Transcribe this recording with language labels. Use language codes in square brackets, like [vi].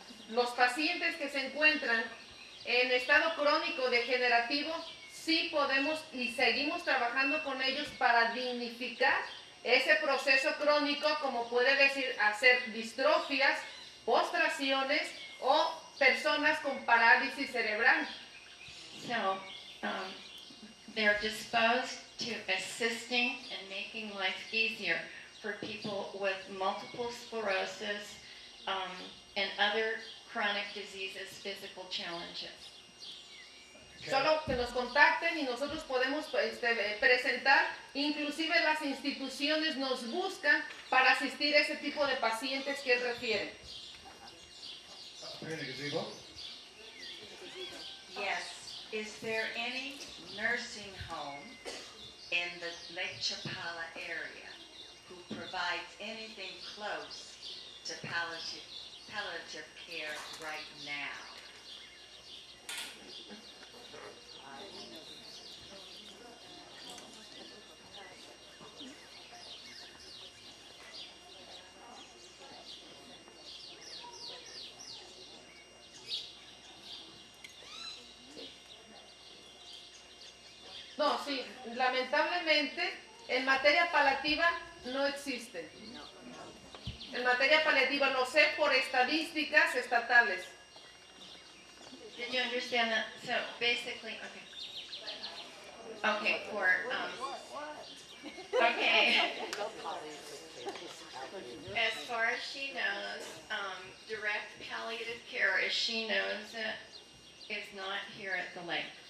[es] los pacientes que se encuentran en estado crónico degenerativo, sí podemos y seguimos trabajando con ellos para dignificar ese proceso crónico, como puede decir, hacer distrofias, postraciones o personas con parálisis cerebral. [en] so, they're disposed to assisting and making life easier for people with multiple sclerosis, and other chronic diseases, physical challenges. [es] Solo que nos contacten y nosotros podemos presentar, inclusive las instituciones nos buscan para asistir a ese tipo de pacientes que él refiere. [en] Up here in the gazebo? Yes. Is there any nursing home in the Lake Chapala area who provides anything close to palliative care right now? [es] No, sí, lamentablemente en materia paliativa no existe. En materia paliativa lo sé por estadísticas estatales. [en] Did you understand that? So basically, okay, okay. As far as she knows, direct palliative care, as she knows it, is not here at the lake.